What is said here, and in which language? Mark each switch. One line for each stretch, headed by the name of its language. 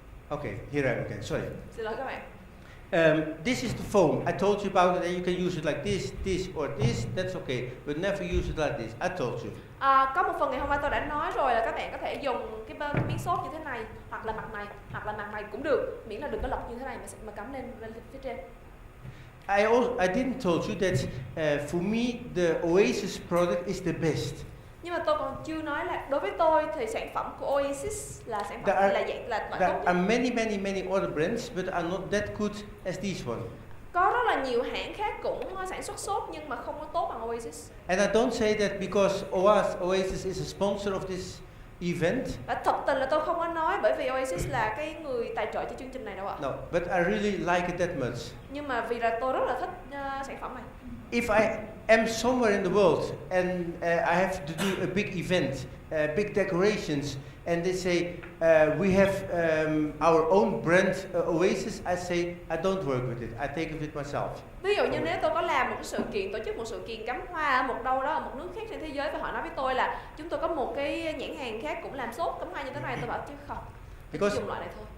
English: Okay, here I am again. Sorry.
Vietnamese: Xin lỗi các bạn.
English: This is the foam. I told you about it, and you can use it like this, or this. That's okay, but never use it like this. I told you.
Vietnamese: Có một phần ngày hôm qua tôi đã nói rồi là các bạn có thể dùng cái miếng xốp như thế này, hoặc là mặt này, hoặc là mặt này cũng được, miễn là đừng có lật như thế này mà cắm lên phía trên.
English: I didn't told you that for me the Oasis product is the best.
Vietnamese: Nhưng mà tôi còn chưa nói là đối với tôi thì sản phẩm của Oasis là sản phẩm là dạng là loại tốt
English: There
Vietnamese: nhất.
English: are many other brands, but are not that good as this one.
Vietnamese: Có rất là nhiều hãng khác cũng sản xuất xốp nhưng mà không có tốt bằng Oasis.
English: And I don't say that because Oasis is a sponsor of this event.
Vietnamese: Và thật tình là tôi không có nói bởi vì Oasis là cái người tài trợ cho chương trình này đâu ạ.
English: No, but I really like it that much.
Vietnamese: Nhưng mà vì là tôi rất là thích sản phẩm này.
English: If I am somewhere in the world and I have to do a big event, big decorations, and they say we have our own brand Oasis, I say I don't work with it. I take it myself.
Vietnamese: Ví dụ như nếu tôi có làm một cái sự kiện, tổ chức một sự kiện cắm hoa ở một đâu đó ở một nước khác trên thế giới và họ nói với tôi là chúng tôi có một cái nhãn hàng khác cũng làm xốp cắm hoa như thế này, tôi bảo chứ không, tôi chỉ dùng loại này thôi.